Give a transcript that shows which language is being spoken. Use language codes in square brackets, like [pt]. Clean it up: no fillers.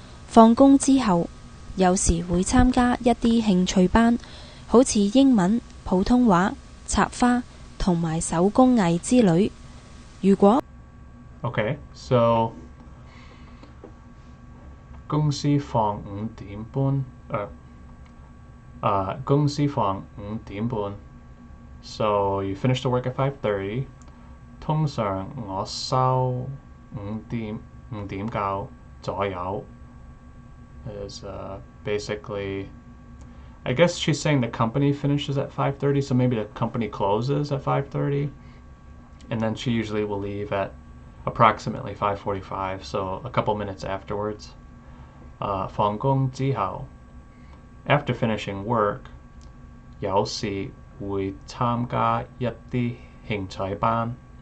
[yue] 放工之後，有時會參加一啲興趣班，好似英文、普通話、插花同埋手工藝之類。如果 [en] Okay, so 公司放5點半，公司放5點半。 So you finish the work at 5:30. 通常我收5點9左右 is basically, I guess she's saying the company finishes at 5:30, so maybe the company closes at 5:30, and then she usually will leave at approximately 5:45, so a couple minutes afterwards. [yue] 放工之後 after finishing work, 有時會參加一啲興趣班。